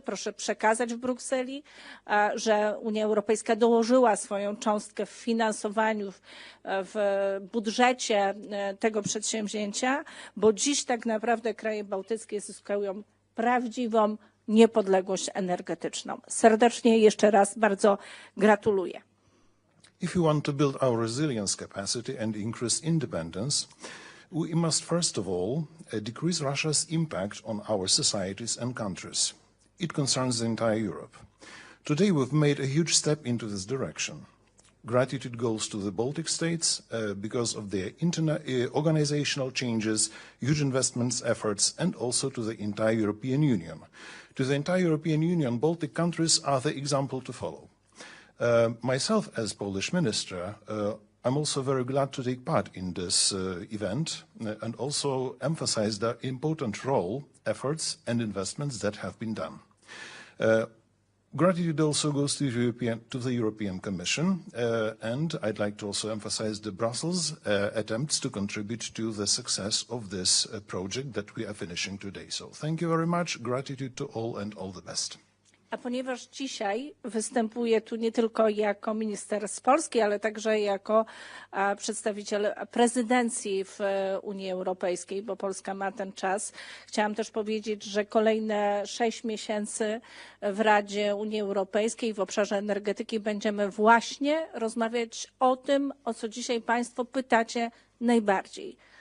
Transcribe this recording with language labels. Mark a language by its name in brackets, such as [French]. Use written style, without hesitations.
[Polish] Proszę przekazać w Brukseli, że Unia Europejska dołożyła swoją cząstkę w finansowaniu, w budżecie tego przedsięwzięcia, bo dziś tak naprawdę kraje bałtyckie zyskują prawdziwą niepodległość energetyczną. Serdecznie jeszcze raz bardzo gratuluję. [English] If we want to build our resilience capacity and increase independence, we must first of all decrease Russia's impact on our societies and countries. It concerns the entire Europe. Today we've made a huge step into this direction. Gratitude goes to the Baltic states because of their organizational changes, huge investments efforts, and also to the entire European Union. To the entire European Union, Baltic countries are the example to follow. Myself, as Polish minister, I'm also very glad to take part in this event and also emphasize the important role, efforts and investments that have been done. Gratitude also goes to the European Commission, and I'd like to also emphasize the Brussels attempts to contribute to the success of this project that we are finishing today. So thank you very much, gratitude to all and all the best. [Polish] A ponieważ dzisiaj występuję tu nie tylko jako minister z Polski, ale także jako przedstawiciel prezydencji w Unii Europejskiej, bo Polska ma ten czas, chciałam też powiedzieć, że kolejne 6 miesięcy w Radzie Unii Europejskiej w obszarze energetyki będziemy właśnie rozmawiać o tym, o co dzisiaj państwo pytacie najbardziej.